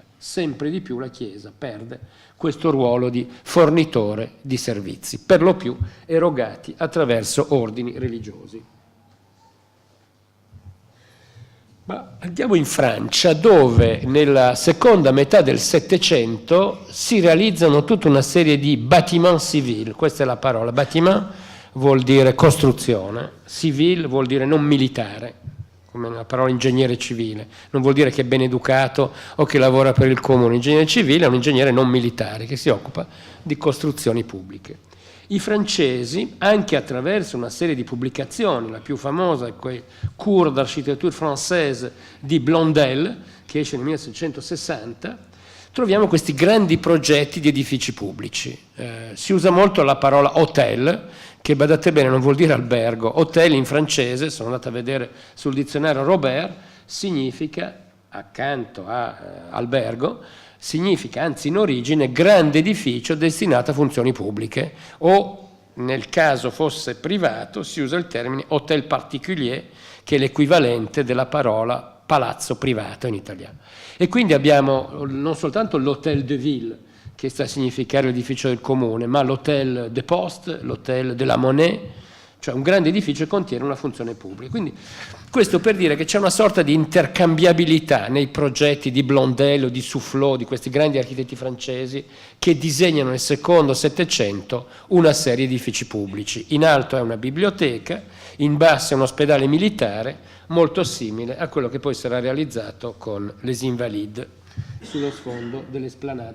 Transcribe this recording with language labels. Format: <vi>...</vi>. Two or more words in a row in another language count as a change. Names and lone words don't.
<it>Sempre di più la Chiesa perde questo ruolo di fornitore di servizi, per lo più erogati attraverso ordini religiosi. Ma andiamo in Francia, dove nella seconda metà del Settecento si realizzano tutta una serie di</it> <fr>bâtiments civils,</fr> <it>questa è la parola, bâtiment vuol dire costruzione, civil vuol dire non militare, come la parola ingegnere civile, non vuol dire che è ben educato o che lavora per il comune. Ingegnere civile è un ingegnere non militare che si occupa di costruzioni pubbliche. I francesi, anche attraverso una serie di pubblicazioni, la più famosa è quel Cours d'architecture française di Blondel, che esce nel 1660, troviamo questi grandi progetti di edifici pubblici. Si usa molto la parola hotel, che badate bene non vuol dire albergo. Hotel in francese, sono andato a vedere sul dizionario Robert, significa, accanto a albergo, significa anzi in origine grande edificio destinato a funzioni pubbliche, o nel caso fosse privato si usa il termine</it> <fr>hôtel particulier,</fr> <it>che è l'equivalente della parola palazzo privato in italiano. E quindi abbiamo non soltanto</it> <fr>l'hôtel de ville,</fr> <it>che sta a significare l'edificio del comune, ma</it> <fr>l'hôtel de poste, l'hôtel de la monnaie,</fr> <it>cioè un grande edificio che contiene una funzione pubblica. Quindi questo per dire che c'è una sorta di intercambiabilità nei progetti di Blondel o di Soufflot, di questi grandi architetti francesi che disegnano nel secondo Settecento una serie di edifici pubblici. In alto è una biblioteca, in basso è un ospedale militare, molto simile a quello che poi sarà realizzato con les Invalides sullo sfondo dell'Esplanade.</it>